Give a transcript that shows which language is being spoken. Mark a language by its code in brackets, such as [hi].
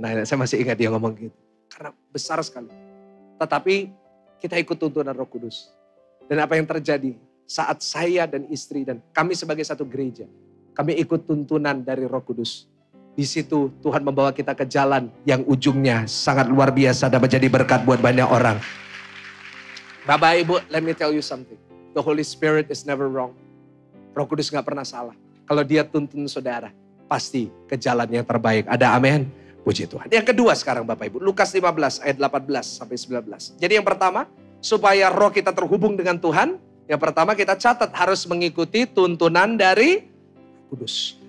[id] Nah saya masih ingat dia ngomong gitu. Karena besar sekali. Tetapi kita ikut tuntunan Roh Kudus. Dan apa yang terjadi saat saya dan istri dan kami sebagai satu gereja. Kami ikut tuntunan dari Roh Kudus. Di situ Tuhan membawa kita ke jalan yang ujungnya sangat luar biasa dan menjadi berkat buat banyak orang. [en] Bapak Ibu, let me tell you something. The Holy Spirit is never wrong. [id] Roh Kudus gak pernah salah. Kalau dia tuntun saudara, pasti ke jalan yang terbaik. Ada amin? Puji Tuhan. Yang kedua sekarang Bapak Ibu, Lukas 15 ayat 18 sampai 19. Jadi yang pertama, supaya roh kita terhubung dengan Tuhan, yang pertama kita catat harus mengikuti tuntunan dari Kudus.